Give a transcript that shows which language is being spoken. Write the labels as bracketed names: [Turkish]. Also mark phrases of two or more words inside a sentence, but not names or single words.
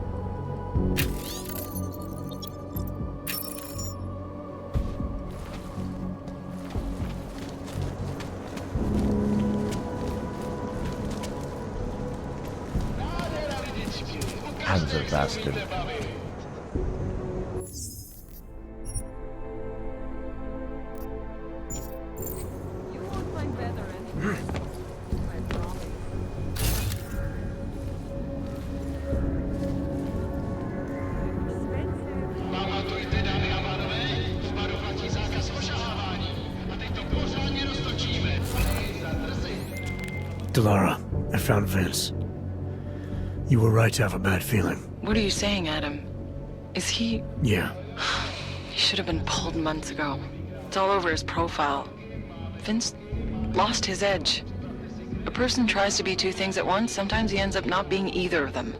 [English] Hands bastard. You won't find better anywhere. I promise. [Czech] Pamatujte, dámy a pánové, v baru platí zákaz ošahávání. A teď to pořádně roztočíme. [English] Delara, I found Vince. You were right to have a bad feeling. What are you saying, Adam? Is he... Yeah. He should have been pulled months ago. It's all over his profile. Vince lost his edge. A person tries to be two things at once, sometimes he ends up not being either of them.